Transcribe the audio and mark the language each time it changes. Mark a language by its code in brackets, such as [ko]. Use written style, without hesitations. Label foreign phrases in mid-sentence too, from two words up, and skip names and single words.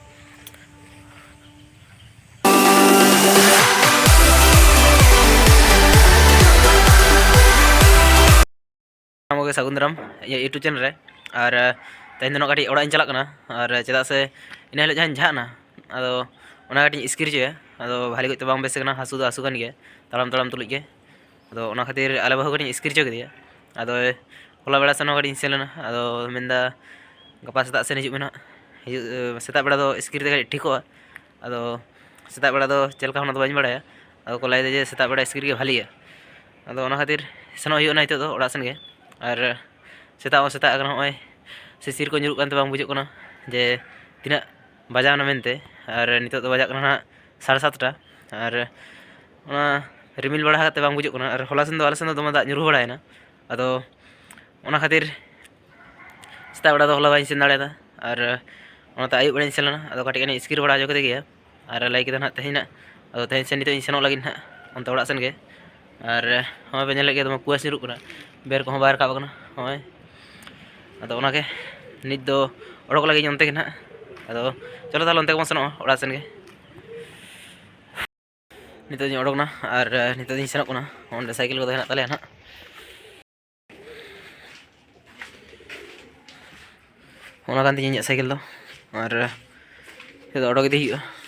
[sat] मोगे सगुंदराम यूट्यूब चैनल रे और तेन दिन काटी ओड़ा चला और चेदा से इन हिल जहाँ झाना अदो ओना काटी स्क्रीन चे अदो भाली गते बांग बेस कना हासु दो हासु कान गे तड़ाम तड़ाम तुलुज गे अदो ओना खातिर आले बाहु काटी स्क्रीन चे गदिया अदो होला बेड़ा सेन काटी सेलना अदो मेंदा गपा सेता सेन हिजुग मेना सेता बेड़ा दो स्क्रीन ते ठीको अदो सेता बेड़ा दो चेलका होना दो बाñ बड़ाया अदो को लाय दे जे सेता बेड़ा स्क्रीन गे भालिया अदो ओना खातिर सेनो हुयुना हितो दो ओड़ा सेन गे और सेता नॉय सिसिर को nyuruk कानते बांग बुझुग कना जे तिना बजावना मेनते और नितो तो बजाग कना 7:30 और ओना रिमिल बड़ा काते बांग बुझुग कना और होला सेन दो आले सेन दो दमा दा nyuru बड़ायना अदो ओना खातिर सेता बड़ा दो होला बाñ सेन दाड़ेदा और ओनाते आयुब बड़ा सेलना अदो काटी कानी स्किर बड़ा जो कदे गया और लाई केदा ना तेहिना अदो तेहिन सेन नितो सेनो लागिन ना ओनते ओड़ा सेन गे और होय बे नेले गे दमा कुआस nyuruk कना बेर को बाय रकाब कना होय अदो ओनाके नित दो ओडोक लगी ओनते के ना अदो चलो ताले ओनते को सेनो ओड़ा सेन गे नितो दिन ओडोक ना और नितो दिन सेनो कना ओंडे साइकिल को हेना ताले ना ओना कान तिन साइकिल दो और ये ओडोक इदी हुआ